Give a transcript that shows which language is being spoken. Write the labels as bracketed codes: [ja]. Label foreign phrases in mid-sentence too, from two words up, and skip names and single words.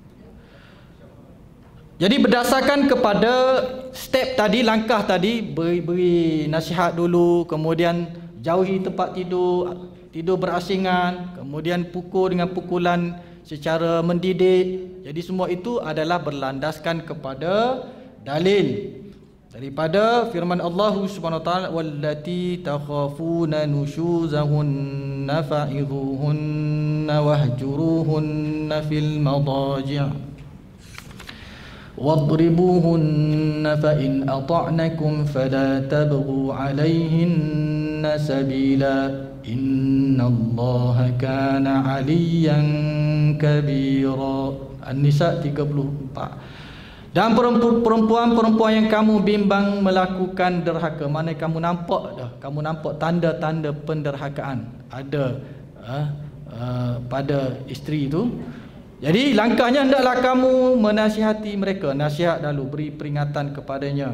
[ms] Jadi berdasarkan kepada step tadi, langkah tadi, beri nasihat dulu, kemudian jauhi tempat tidur berasingan, kemudian pukul dengan pukulan secara mendidik. Jadi semua itu adalah berlandaskan kepada dalil daripada firman Allah [ar] سبحانه وتعالى, واللاتي تخافون نشوزهن فعظوهن واهجروهن في المضاجع' واضربوهن فإن أطعنكم فلا تبغوا عليهن سبيلا إن الله كان عليا كبيرا. [ms] An-Nisa 34. Dan perempuan-perempuan yang kamu bimbang melakukan derhaka, mana kamu nampak tanda-tanda penderhakaan ada pada isteri itu. Jadi langkahnya hendaklah kamu menasihati mereka, nasihat dulu, beri peringatan kepadanya.